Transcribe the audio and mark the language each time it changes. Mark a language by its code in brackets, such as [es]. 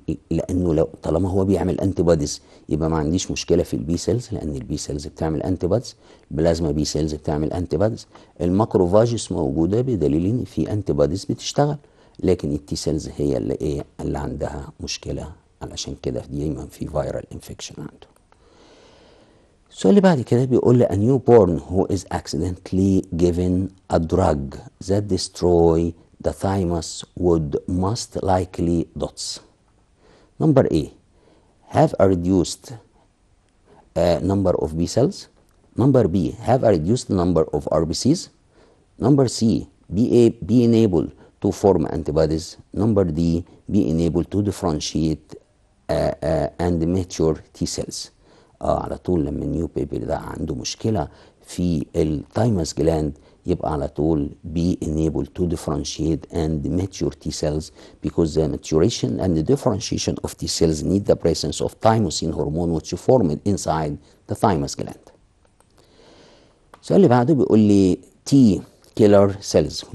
[ar] لانه لو طالما هو بيعمل انتي بوديز يبقى ما عنديش مشكله في البي سيلز، لان البي سيلز بتعمل انتي بوديز، البلازما بي سيلز بتعمل انتي بوديز، الماكروفاجس موجوده بدليل ان في انتي بوديز بتشتغل، لكن التي سيلز هي اللي عندها مشكله، علشان كده دايما في فيرال انفكشن عنده. السؤال اللي بعد كده بيقول لي [en] a newborn who is accidentally given a drug that destroy the thymus would most likely dots. Number A, have a reduced number of B cells. Number B, have a reduced number of RBCs. Number C, be enabled to form antibodies. Number D, be enabled to differentiate and mature T cells. [ar] على طول لما النيو بيبي ده عنده مشكلة في الثايموس جلاند يبقى على طول [en] be enabled to differentiate and mature T cells because the maturation and the differentiation of T cells need the presence of thymosin hormone which is formed inside the thymus gland. [ar] السؤال اللي بعده بيقول لي T killer cells.